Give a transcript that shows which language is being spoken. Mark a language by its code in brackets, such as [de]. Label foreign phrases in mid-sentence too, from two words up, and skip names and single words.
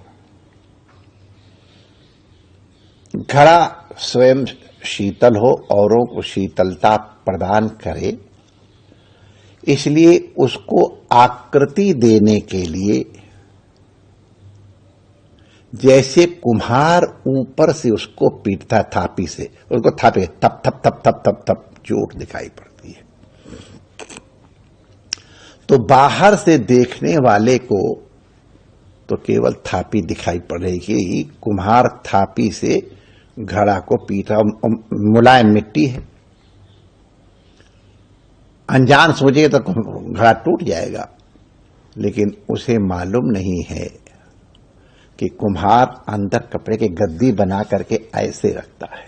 [hi] घड़ा स्वयं शीतल हो, औरों को शीतलता प्रदान करे, इसलिए उसको आकृति देने के लिए जैसे कुम्हार ऊपर से उसको पीटता है थापी से, उसको थापे थप थप थप थप थप थप चोट दिखाई पड़ती है। तो बाहर से देखने वाले को तो केवल थापी दिखाई पड़ रही कि कुम्हार थापी से घड़ा को पीटा, मुलायम मिट्टी है। अनजान सोचे तो घड़ा टूट जाएगा, लेकिन उसे मालूम नहीं है कि कुम्हार अंदर कपड़े के गद्दी बना करके ऐसे रखता है।